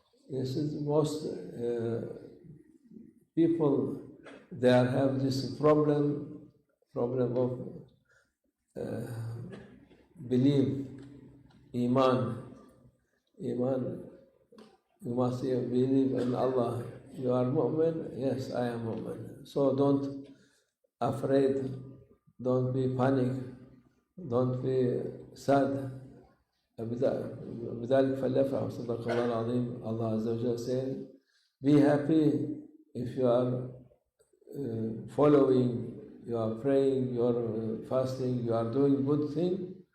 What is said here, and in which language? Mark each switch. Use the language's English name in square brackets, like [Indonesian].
[English] This is most people, they have this problem of belief, iman. You must believe in Allah. You are mu'min? Yes, I am mu'min. So don't afraid, don't be panic, don't be sad. [Arabic] بذلك فليفرح صدق الله العظيم. [English] Allah Azza wa Jalla said, be happy if you are following, you are praying, you are fasting, you are doing good thing.